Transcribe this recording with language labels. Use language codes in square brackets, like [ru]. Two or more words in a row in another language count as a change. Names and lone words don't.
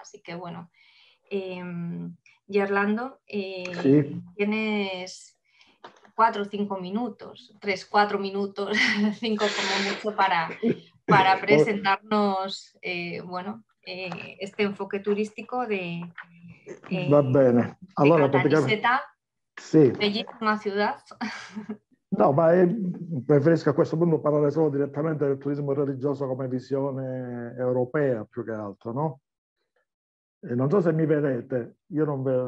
[es] Así que bueno. Gerlando, Sí. tienes 4 o 5 minutos, 3, 4 minutos, 5 como mucho para presentarnos este enfoque turístico de [it] Va bene. Allora, [es] Caltanissetta, [it] sì. [es] bellissima ciudad. [it] No, ma preferisco a questo punto parlare solo direttamente del turismo religioso come visione europea più che altro, no? E non so se mi vedete, io non vedo.